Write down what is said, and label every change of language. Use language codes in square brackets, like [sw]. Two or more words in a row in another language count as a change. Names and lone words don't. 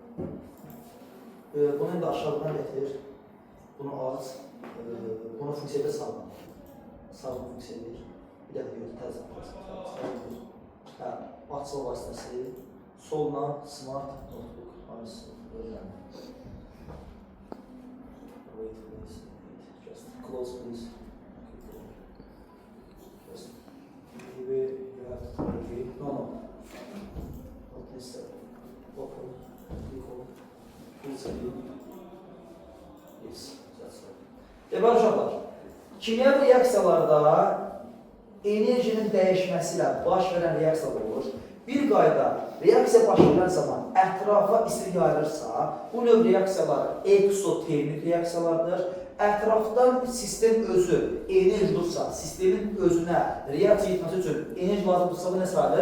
[az] Bunu indi aşağıdan gətir. Bunu az. Bunu funksiyada salma. Salma funksiyada. Bir dəfə yox, təzə. Hə, açıl vasitəsi. Solla [en] smart notebook. [az] Hansı öyrənmə. [en] Wait, please. Just close, please. Just maybe you have to type it. No, no. Not this. Open. Click on. Full screen. Yes, that's right. [az] Deməli uşaqlar, kimyəvi reaksiyalarda enerjinin dəyişməsi ilə baş verən reaksiyalar olur. Bir qayda, reaksiya baş verən zaman ətrafa istilik yayılırsa, bu növ reaksiyalar eksotermik reaksiyalardır. Ətrafdan sistem özü enerji dursa, sistemin özünə reaksiya etməsi üçün enerji lazımdırsa, bu nə sayılır?